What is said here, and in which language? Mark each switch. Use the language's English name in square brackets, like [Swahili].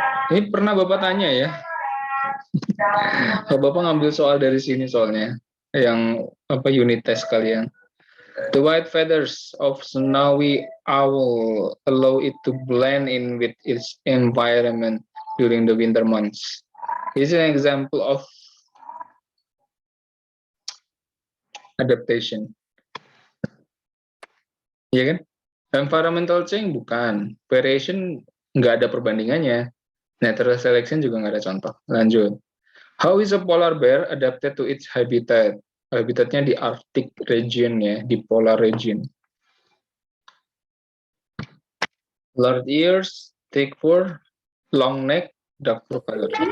[Indonesian] Ini pernah Bapak tanya ya. Bapak ngambil soal dari sini soalnya. Yang unit test kalian. [English] The white feathers of snowy owl allow it to blend in with its environment during the winter months. This is an example of adaptation. [Indonesian] Iya kan? Environmental change bukan. Variation nggak ada perbandingannya. Natural selection juga nggak ada contoh. Lanjut. [English] How is a polar bear adapted to its habitat? [Indonesian] Habitatnya di Arctic region ya, di polar region. [English] Large ears, thick fur, long neck, dark fur color.